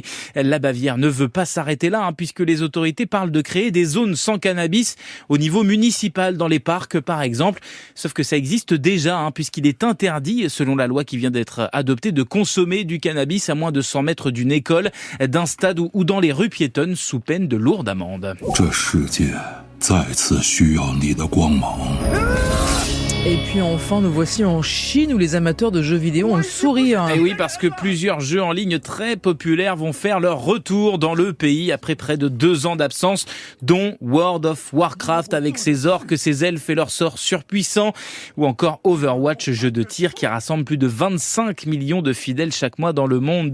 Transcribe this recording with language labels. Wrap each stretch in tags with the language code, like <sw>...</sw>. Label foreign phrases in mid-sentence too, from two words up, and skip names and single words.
<fr>La Bavière ne veut pas s'arrêter là, puisque les autorités parlent de créer des zones sans cannabis au niveau municipal, dans les parcs par exemple. Sauf que ça existe déjà, puisqu'il est interdit, selon la loi qui vient d'être adoptée, de consommer du cannabis à moins de 100 mètres d'une école, d'un stade ou dans les rues piétonnes, sous peine de lourdes amendes.</fr> <zh>再次需要你的光芒。</zh> <fr>Et puis enfin, nous voici en Chine où les amateurs de jeux vidéo ont le sourire. Et oui, parce que plusieurs jeux en ligne très populaires vont faire leur retour dans le pays après près de 2 ans d'absence, dont World of Warcraft avec ses orques, ses elfes et leurs sorts surpuissants, ou encore Overwatch, jeu de tir qui rassemble plus de 25 millions de fidèles chaque mois dans le monde.</fr>